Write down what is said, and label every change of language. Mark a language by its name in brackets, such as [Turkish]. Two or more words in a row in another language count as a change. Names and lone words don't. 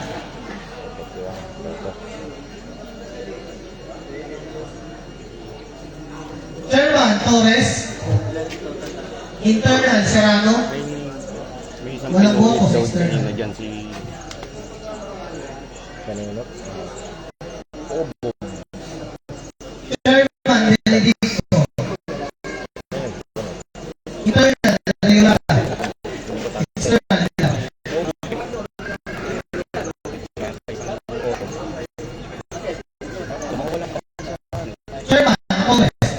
[Filipino] Chairman, Torres. Internal, Serrano. May isang Walang pinunit boto, daw external. kanina dyan si... Kanino? Chairman, Benedicto. Internal, Riolata. External, Aguilar. Chairman, Torres.